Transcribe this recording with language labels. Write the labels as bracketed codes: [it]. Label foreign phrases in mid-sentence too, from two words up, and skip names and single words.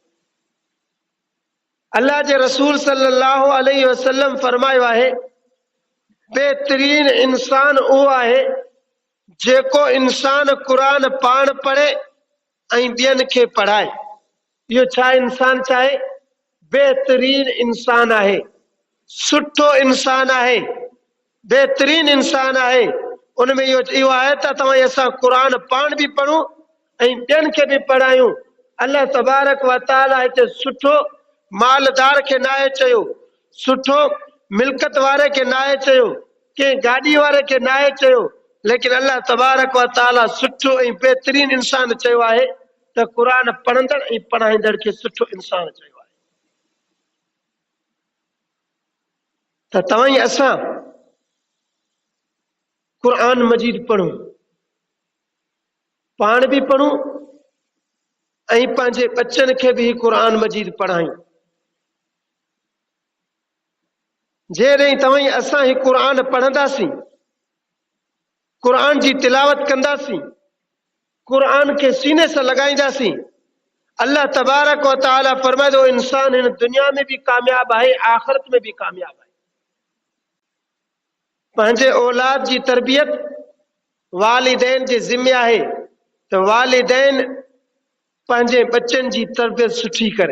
[sd] अल्लाह जे रसूल [ar] صلى الله عليه وسلم [sd] फरमायो आहे, बेहतरीन इंसान उहो आहे जेको इंसान कुरान पाण पढ़े ऐं ॿियनि खे पढ़ाए। इहो छा इंसान चाहे? बेहतरीन इंसान आहे, सुठो इंसान आहे, बेहतरीन इंसान आहे। उनमें इहो आहे त तव्हां असां कुरान पाण भी पढ़ूं ऐं ॿियनि खे भी पढ़ायूं। अल्लाह तबारक व तआला हिते सुठो मालदार के नाहे चयो, सुठो मिल्कत वारे के नाहे चयो, के गाड़ी वारे के नाहे चयो, लेकिन अल्लाह तबारक व तआला सुठो ऐं बेहतरीन इंसान चयो आहे त कुरान पढ़ंदड़ ऐं पढ़ाईंदड़ के सुठो इंसान चयो आहे। त तव्हां असां कुरान मजीद पढ़ूं, पाण भी पढ़ूं ऐं पंहिंजे बच्चन खे भी कुरान मजीद पढ़ायूं। जेॾहिं तव्हां असां ही कुरान पढ़ंदासीं, कुरान जी तिलावत कंदासीं, कुरान [ur] کے سینے سے [sd] लगाईंदासीं, अल्लाह तबारक व तआला फरमाए थो इंसान इन दुनिया में भी कामयाब आहे, आखिरत में भी कामयाब आहे। पंहिंजे औलाद जी तरबियत वालिदैन जे ज़िम्मे आहे त वालिदैन पंहिंजे बच्चन जी तरबियत सुठी करे।